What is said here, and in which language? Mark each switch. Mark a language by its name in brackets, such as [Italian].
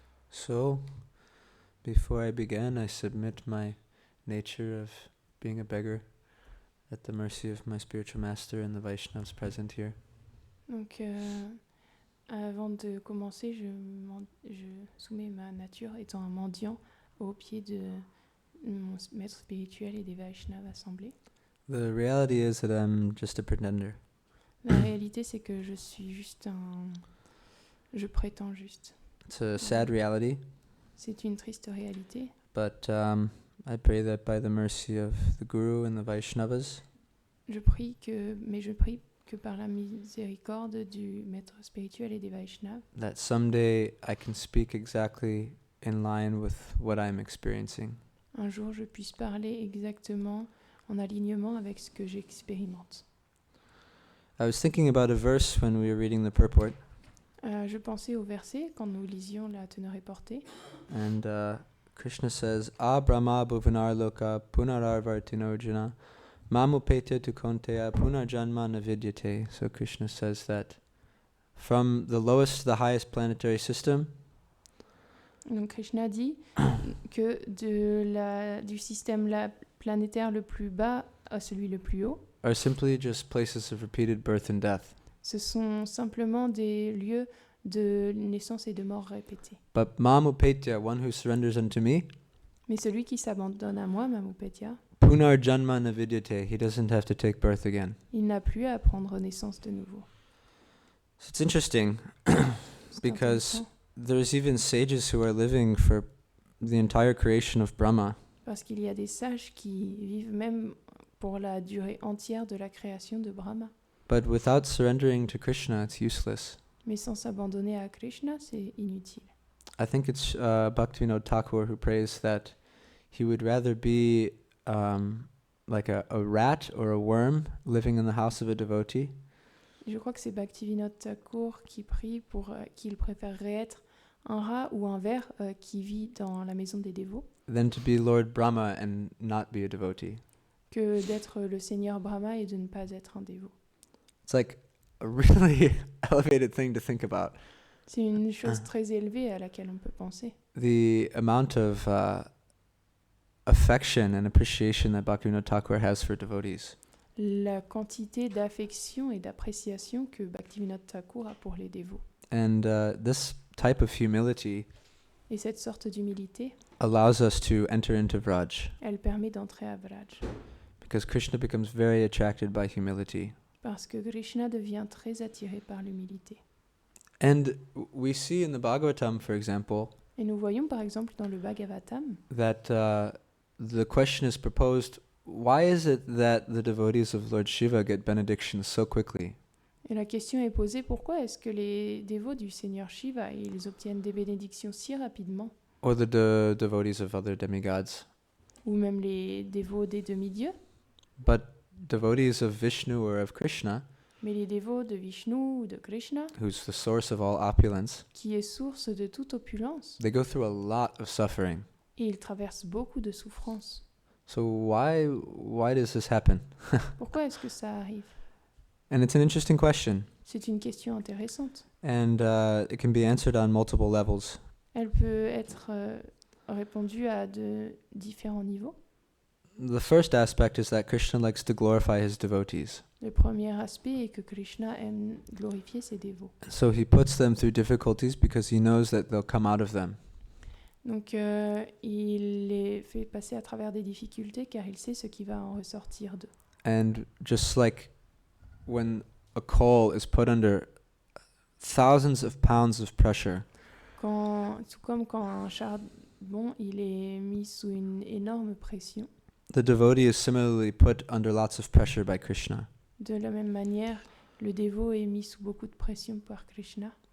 [English] So, before I begin, I submit my nature of being a beggar at the mercy of my spiritual master and the Vaishnavas present here. [French] Donc, avant de commencer, je soumets ma nature étant un mendiant au pied de mon maître spirituel et des Vaishnavas assemblés. [English] The reality is that I'm just a pretender. [French] La réalité, c'est que je suis juste je prétends juste. [English] It's a sad reality, [French] C'est une triste réalité. [English] but I pray that by the mercy of the Guru and the Vaishnavas, [French] Je prie que par la miséricorde du maître spirituel et des Vaishnavas, [English] that someday I can speak exactly in line with what I'm experiencing. [French] un jour je puisse parler exactement en alignement avec ce que j'expérimente. [English] I was thinking about a verse when we were reading the purport, [French] Je pensais au verset quand nous lisions la teneur et portée. [English] and Krishna says, [Sanskrit] "A Brahma bhuvanar loka punararvartinarjuna mamupetya tu konteya punarjanma navidyate." [English] So Krishna says that from the lowest to the highest planetary system, [French] Donc Krishna dit que du système planétaire le plus bas à celui le plus haut, [English] are simply just places of repeated birth and death. [French] ce sont simplement des lieux de naissance et de mort répétées. [English] But mamupetya, one who surrenders unto me, [French] Mais celui qui s'abandonne à moi, Mamupetya, [Sanskrit] punarjanma navidyate, [English] he doesn't have to take birth again. [French] il n'a plus à prendre naissance de nouveau. [English] So it's interesting [French] C'est [English] because [French] intéressant, [English] there's even sages who are living for the entire creation of Brahma, [French] parce qu'il y a des sages qui vivent même pour la durée entière de la création de Brahma. [English] but without surrendering to Krishna, it's useless. [French] Mais sans s'abandonner à Krishna, c'est inutile. [English] I think it's Bhaktivinoda Thakur who prays that he would rather be like a rat or a worm living in the house of a devotee [French] Je crois que c'est Bhaktivinoda Thakur qui prie pour qu'il préférerait être un rat ou un ver qui vit dans la maison des dévots [English] than to be Lord Brahma and not be a devotee. [French] que d'être le Seigneur Brahma et de ne pas être un dévot. [English] It's like a really elevated thing to think about. [French] C'est une chose très élevée à laquelle on peut penser. [English] The amount of affection and appreciation that Bhaktivinoda Thakur has for devotees. [French] La quantité d'affection et d'appréciation que Bhaktivinoda Thakur a pour les dévots. [English] And this type of humility [French] Et cette sorte d'humilité, [English] allows us to enter into Vraj, [French] elle permet d'entrer à Vraj. [English] because Krishna becomes very attracted by humility. [French] Parce que Krishna devient très attiré par l'humilité. [English] And we see in the Bhagavatam, for example, [French] Et nous voyons par exemple dans le Bhagavatam [English] that the question is proposed, why is it that the devotees of Lord Shiva get benedictions so quickly? [French] et la question est posée, pourquoi est-ce que les dévots du Seigneur Shiva ils obtiennent des bénédictions si rapidement, [English] Or the devotees of other demigods? [French] ou même les dévots des demi-dieux, [English] But devotees of Vishnu or of Krishna, [French] mais les dévots de Vishnu ou de Krishna, [English] who's the source of all opulence, [French] qui est source de toute opulence, [English] they go through a lot of suffering. [French] et ils traversent beaucoup de souffrances. [English] So why does this happen? [French] Pourquoi est-ce que ça arrive? [English] And it's an interesting question, [French] C'est une question intéressante. [English] and it can be answered on multiple levels. [French] Elle peut être répondue à de différents niveaux. [English] The first aspect is that Krishna likes to glorify his devotees. [French] Le premier aspect est que Krishna aime glorifier ses dévots. [English] So he puts them through difficulties because he knows that they'll come out of them. [French] Donc il les fait passer à travers des difficultés car il sait ce qui va en ressortir d'eux. [English] And just like when a coal is put under thousands of pounds of pressure, [French] Tout comme quand un charbon il est mis sous une énorme pression, [English] the devotee is similarly put under lots of pressure by Krishna. [French] de la même manière, le dévot est mis sous beaucoup de pression par Krishna.